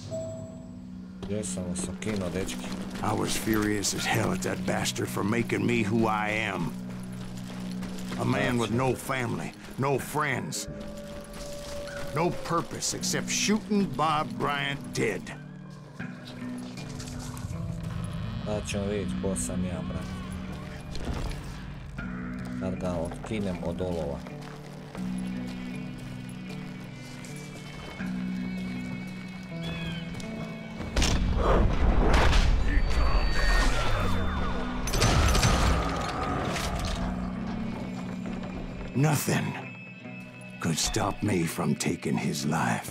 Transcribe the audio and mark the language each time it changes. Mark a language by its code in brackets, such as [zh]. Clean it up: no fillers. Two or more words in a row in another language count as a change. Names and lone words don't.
[en] I was furious as hell at that bastard for making me who I am. A man with no family, no friends, no purpose except shooting Bob Bryant dead. [bs] Sad ćemo vidjeti ko sam ja, brat. Kad ga otkinem od olova. [en] Nothing could stop me from taking his life.